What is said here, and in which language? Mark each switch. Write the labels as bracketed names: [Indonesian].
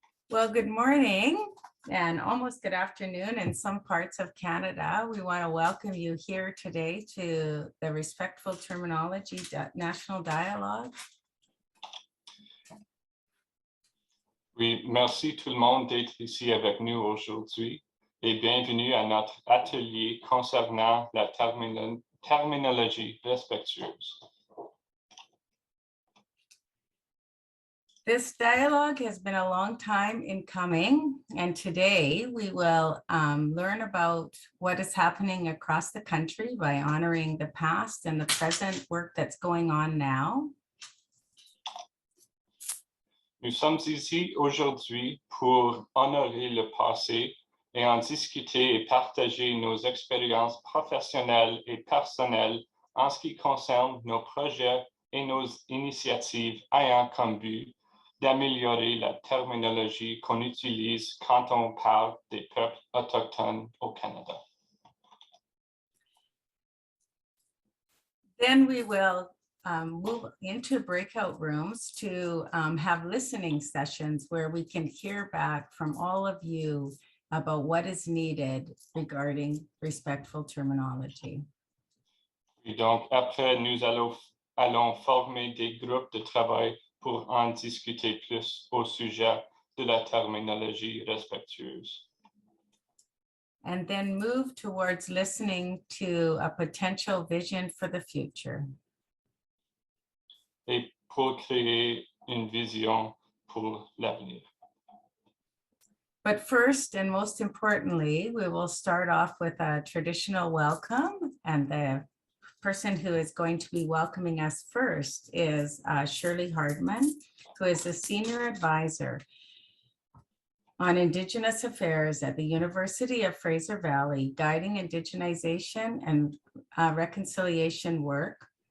[English] Well, good morning and almost good afternoon in some parts of Canada. We want to welcome you here today to the Respectful Terminology National Dialogue. [French] Oui, merci tout le monde d'être ici avec nous aujourd'hui et bienvenue à notre atelier concernant la terminologie respectueuse. [English] This dialogue has been a long time in coming, and today we will learn about what is happening across the country by honoring the past and the present work that's going on now. [French] Nous sommes ici aujourd'hui pour honorer le passé et en discuter et partager nos expériences professionnelles et personnelles en ce qui concerne nos projets et nos initiatives ayant comme but d'améliorer la terminologie qu'on utilise quand on parle des peuples autochtones au Canada. [English] Then we will move into breakout rooms to have listening sessions where we can hear back from all of you about what is needed regarding respectful terminology. [French] Et donc, après, nous allons former des groupes de travail pour en discuter plus au sujet de la terminologie respectueuse. [English] And then move towards listening to a potential vision for the future. [French] Et pour créer une vision pour l'avenir. [English] But first and most importantly, we will start off with a traditional welcome, and the person who is going to be welcoming us first is Shirley Hardman, who is a senior advisor on Indigenous affairs at the University of Fraser Valley, guiding Indigenization and reconciliation work.